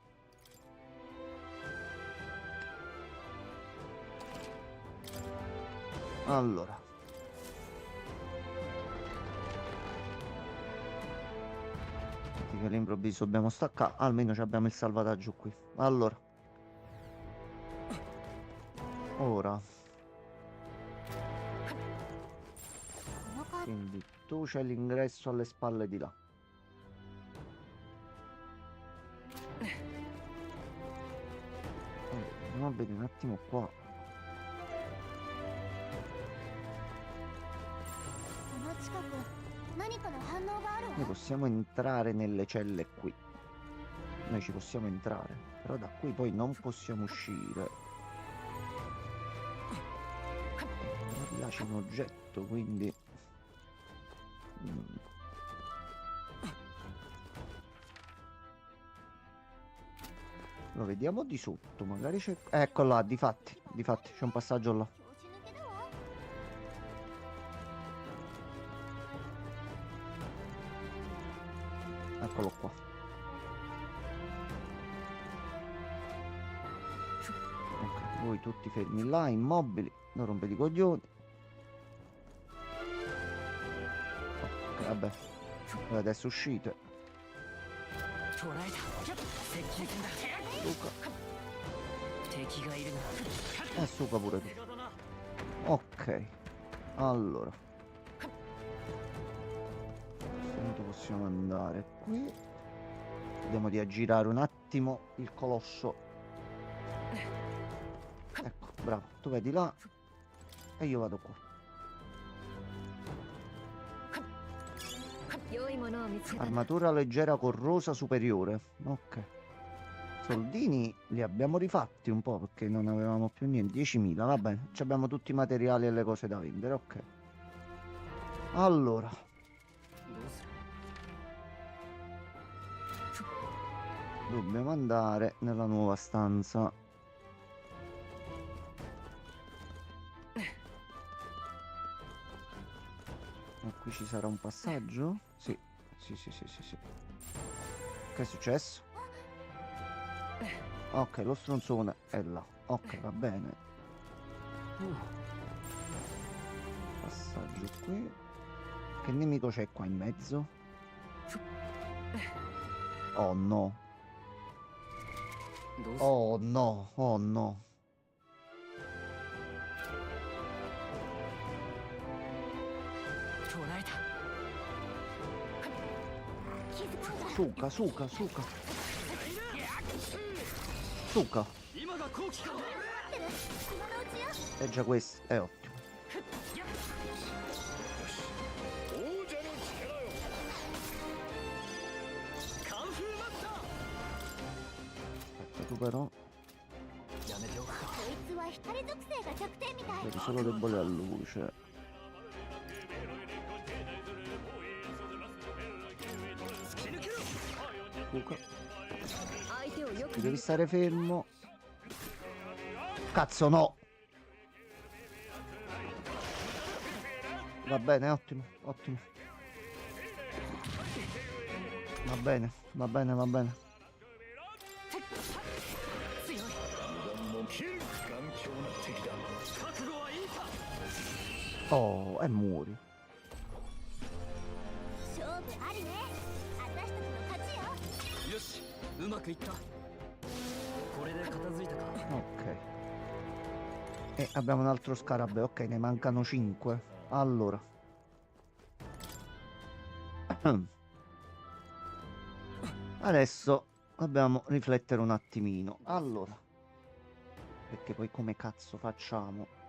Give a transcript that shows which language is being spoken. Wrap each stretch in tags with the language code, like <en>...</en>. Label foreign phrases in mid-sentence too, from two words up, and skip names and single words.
<it>Allora, che all'improvviso dobbiamo staccare, almeno abbiamo il salvataggio qui. Allora, ora,</it> <ja>この感じ。</ja> <it>quindi tu c'hai l'ingresso alle spalle di là. Allora, andiamo a vedere un attimo qua.</it> <ja>この近く何かの反応があるわ。</ja> <it>Noi possiamo entrare nelle celle qui. Noi ci possiamo entrare, però da qui poi non possiamo uscire. Però là c'è un oggetto, quindi... Lo vediamo di sotto, magari c'è... Ecco là, difatti, c'è un passaggio là.</it> <ja>調子抜けだわ。</ja> <it>Eccolo qua. Ok, voi tutti fermi là, immobili, non rompete i coglioni. Ok, vabbè. Voi adesso uscite.</it> <ja>捕らえた接近戦だ</ja> <it>Suca.</it> <ja>敵がいるな</ja> <it>E suca pure tu. Ok. Allora. A questo punto possiamo andare qui. Vediamo di aggirare un attimo il colosso. Ecco, bravo. Tu vedi là. E io vado qua.</it> <ja>良いものを見つけた。</ja> <it>Armatura leggera corrosa superiore. Ok. Soldini li abbiamo rifatti un po' perché non avevamo più niente. 10.000, va bene. Ci abbiamo tutti i materiali e le cose da vendere. Ok. Allora.</it> <ja>どうする</ja> <it>Dobbiamo andare nella nuova stanza. Ma qui ci sarà un passaggio? Sì. Sì. Che è successo? Ok, lo stronzone è là. Ok, va bene. Passaggio qui. Che nemico c'è qua in mezzo? Oh no.</it> <ja>どうす</ja> <it>Oh no. Oh no.</it> <ja>捉えた気づかんだ</ja> <it>Suca, suca, suca. Suca.</it> <ja>今が好機か今のうちよ</ja> <it>È già questo. È ottimo.</it> <ja>王者の力よ。カンフーマスタ</ja> <it>Aspetta, tu però</it> <ja>ーやめておくかこいつは光属性が弱点みたい</ja> <it>vedi solo debole a luce.</it> <ja>突き抜けろ</ja> <it>Suca.</it> <ja>相手をよく</ja> <it>Devi stare fermo. Cazzo no. Va bene, ottimo, ottimo. Va bene, va bene, va bene.</it> <ja>強い油断も切る。頑強な敵だ。覚悟はいいか</ja> <it>Oh, e muori.</it> <ja>勝負ありね私たちの勝ちよよしうまくいったこれで片付いたか</ja> <it>Ok. E abbiamo un altro scarabeo. Ok, ne mancano 5. Allora. Adesso dobbiamo riflettere un attimino. Allora. Perché poi come cazzo facciamo?</it>